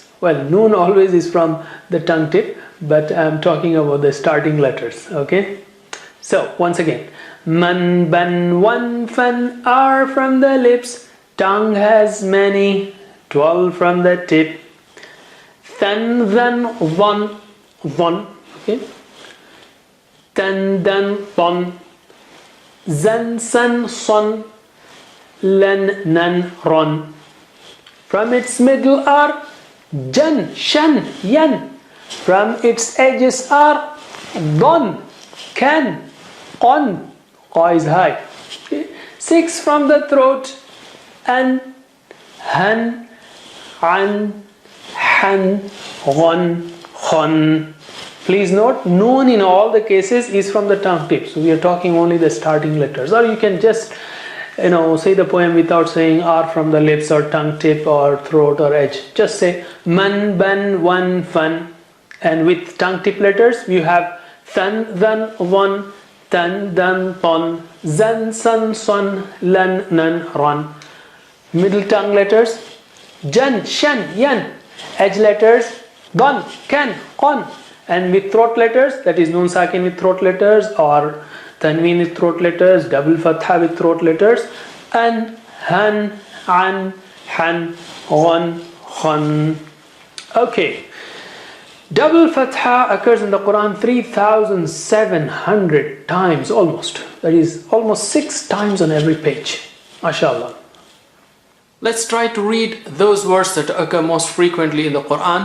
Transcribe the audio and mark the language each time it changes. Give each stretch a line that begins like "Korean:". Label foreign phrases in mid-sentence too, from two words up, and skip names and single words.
English: Well, noon always is from the tongue tip, but I'm talking about the starting letters. Okay, so once again, man, ban, one, fan are from the lips. Tongue has many, 12 from the tip. Than, then, one. Okay. Tan, dan, ton. Zan, san, son. Len, nan, ron. From its middle are jan, shan, yan. From its edges are don, can, qon. Qa is high. Okay. 6 from the throat and han, an, han, ghon, khon. Please note, noon in all the cases is from the tongue tip. So we are talking only the starting letters. Or you can just, say the poem without saying R from the lips or tongue tip or throat or edge. Just say man, ban, wan, fan. And with tongue tip letters, you have than, than, one, tan, dan, ton, zan, san, son, lan, nan, ron. Middle tongue letters, jan, shan, yan. Edge letters, gon, can, kon. And with throat letters, that is
Arabic: noon sakin
English: with throat letters or tanween with throat letters, double fatha with throat letters, an, han, an, han, ghon, khon. Okay. Double fatha occurs in the Quran 3,700 times almost. That is almost 6 times on every page. MashaAllah. Let's try to read those words that occur most frequently in the Quran.